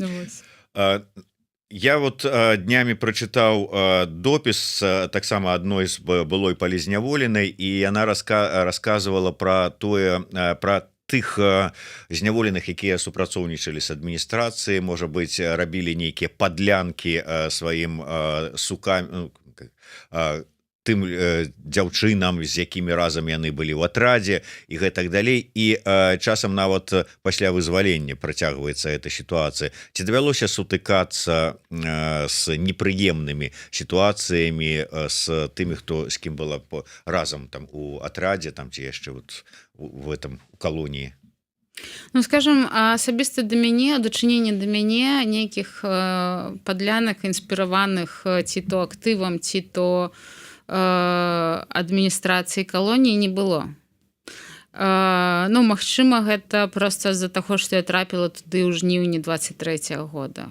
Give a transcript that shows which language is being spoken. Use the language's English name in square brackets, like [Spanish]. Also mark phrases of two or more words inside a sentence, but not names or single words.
[Belarusian] Я вот днямі прачытаў допіс таксама адной з былой палізняволенай, і яна расказвала пра тое, пра тых зняволеных, якія супрацоўнічалі з адміністрацыяй, можа быць, рабілі нейкія падлянкі сваім сукам, тым дзяўчынам, з якімі разам яны былі ў атрадзе і гэтак далей, і часам нават пасля вызвалення працягваецца эта сітуацыя. Ці давялося сутыкацца з непрыемнымі сітуацыямі з тымі, хто з кім была разам там у атрадзе, там ці яшчэ [Russian] вот в этом [Belarusian] калоніі? Ну, скажем, асабіста да мяне, дачыненне да мяне нейкіх падлянак, інспіраваных ці то актывам, ці то адміністрацыі калоніі не было. Ну, магчыма, гэта проста з-за таго, што я трапіла туды ў жніўні 23-го года.